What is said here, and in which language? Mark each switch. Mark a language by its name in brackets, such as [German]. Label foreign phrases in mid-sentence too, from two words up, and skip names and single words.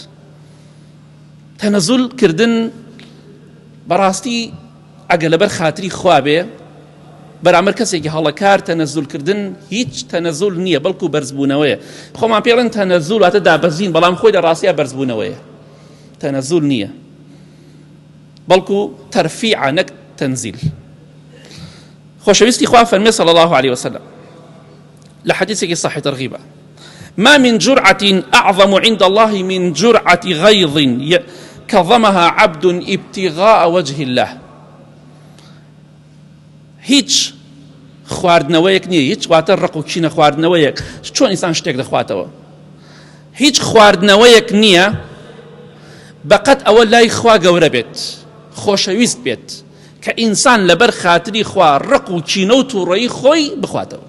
[Central Kurdish] تەنەزولکردن بەڕاستی ئەگە لەبەر خاتری خوا بێ بەرامبەر کەسێکی هەڵەکار تەنەزولکردن هیچ تەنەزول نییە، بەڵکو بەرزبوونەوەیە. خۆمان پێڵێن تەنەزول واتە دابەزین، بەڵام خۆی لە ڕاستیە بەرزبوونەوەیە، تەنەزول نییە، بەڵکو تەرفیعە نەک تەنزیل. خۆشەویستی خوا فەرمێ [Arabic] صلی الله عليه وسلم [Central Kurdish] لە حەدیثێکی صحیح ترغیبە: [Arabic] ما من جرعة أعظم عند الله من جرعة غيظ كظمها عبد ابتغاء وجه الله. [Central Kurdish] هیچ خواردنەوەیەک نییە، هیچ واتە ڕق و کینە خواردنەوەیەک چۆن ئینسان شتێک دەخواتەوە، هیچ خواردنەوەیەک نییە بەقەت ئەوە لای خوا گەورە بێت، خۆشەویست بێت کە ئینسان لەبەر خاتری خوا ڕق و کینە و تووڕەیی خۆی بخواتەوە.